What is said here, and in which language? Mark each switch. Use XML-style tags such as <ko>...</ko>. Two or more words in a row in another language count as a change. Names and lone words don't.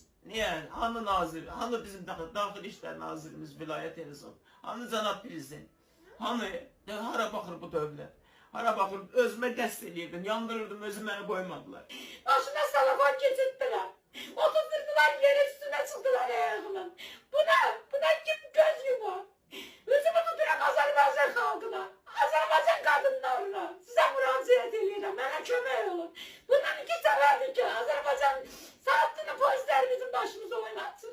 <az>Niyə? Hanı nazir, hanı bizim daxil işlər nazirimiz Vilayət Elizov? Hanı cənab prezident? Hanı? Hara baxır bu dövlət? Hara baxır, özümə qəsd edirdim, yandırırdım, özü məni qoymadılar. Başına salafan keçirtdiler.</az> <tr>Oturdurdular yere üstüne çıktılar ayağımın. Buna kim göz yumar? Üzümü tutuyorum Azerbaycan halkına. Azerbaycan kadınlarına. Size müracaat ediyorum. Bana</tr> <az>kömək olun.</az> <tr>Bundan 2 seferdir ki Azerbaycan saattini polislerimizin başımıza oynatsın.</tr>